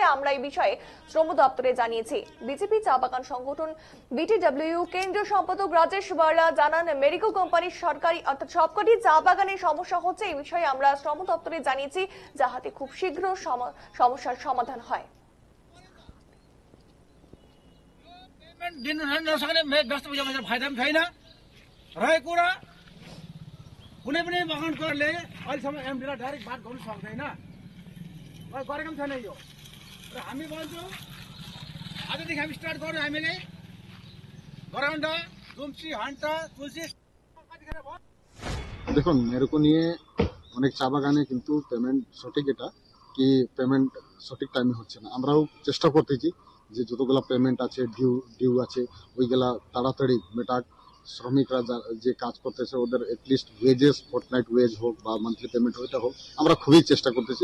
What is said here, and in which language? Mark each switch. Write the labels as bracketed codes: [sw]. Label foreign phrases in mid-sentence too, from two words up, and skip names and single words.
[bn] আমরা এই বিষয়ে শ্রম দপ্তরে জানিয়েছি। বিজেপি চা বাগান সংগঠন বিটিডব্লিউ কেন্দ্রীয় সম্পাদক রাজেশ বার্লা জানান, মেরিকো কোম্পানির সরকারি অর্থাৎ সবকটি চা বাগানের সমস্যা হচ্ছে। এই বিষয়ে আমরা শ্রম দপ্তরে জানিয়েছি, যাতে খুব শীঘ্র সমস্যার সমাধান হয়। [ne] कुनै पनि बगानकोले अहिलेसम्म एमडीलाई डाइरेक्ट बात गर्नु सक्दैन, गरेको पनि छैन यो। र हामी भन्छौँ आजदेखि हामी स्टार्ट गऱ्यौँ। हामीले गराउन्डा, तुलसी, हान्टा, तुलसी [bn] দেখুন, মেরুকো নিয়ে অনেক চা বাগানে কিন্তু পেমেন্ট সঠিক এটা কি পেমেন্ট সঠিক টাইমে হচ্ছে না। আমরাও চেষ্টা করতেছি যে যতগুলা পেমেন্ট আছে ডিউ আছে ওইগুলা তাড়াতাড়ি মেটাক। শ্রমিকরা যে কাজ করতেছে ওদের [en] at least wages, fortnight wage [bn] হোক বা [en] monthly payment [bn] ওইটা হোক, আমরা খুবই চেষ্টা করতেছি।